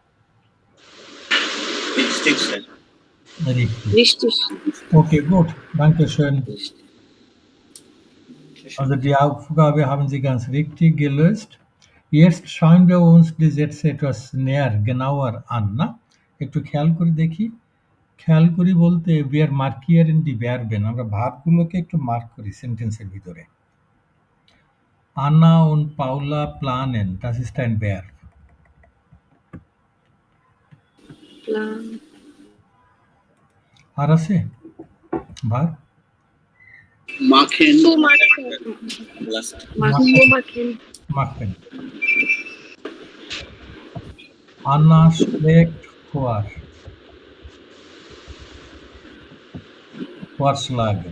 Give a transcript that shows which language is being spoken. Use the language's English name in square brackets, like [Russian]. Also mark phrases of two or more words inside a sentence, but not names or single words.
[German] Richtig, স্যার। Richtig. Okay, gut. Dankeschön. Also die Aufgabe haben Sie ganz richtig gelöst. Jetzt schauen wir uns die Sätze etwas näher, genauer an. [Bangla] Na? একটু খেয়াল করে দেখি। খেয়াল করি বলতে wir markieren die Verben. আমরা ভার্বগুলোকে একটু মার্ক করি সেন্টেন্সের ভিতরে। [German] Anna und Paula planen. Das ist ein Verb. [Bangla] আর আছে ভার্ব? [German] machen, [Bangla] লাস্ট [German] Machen. Anna schlägt vor. Vorschlagen.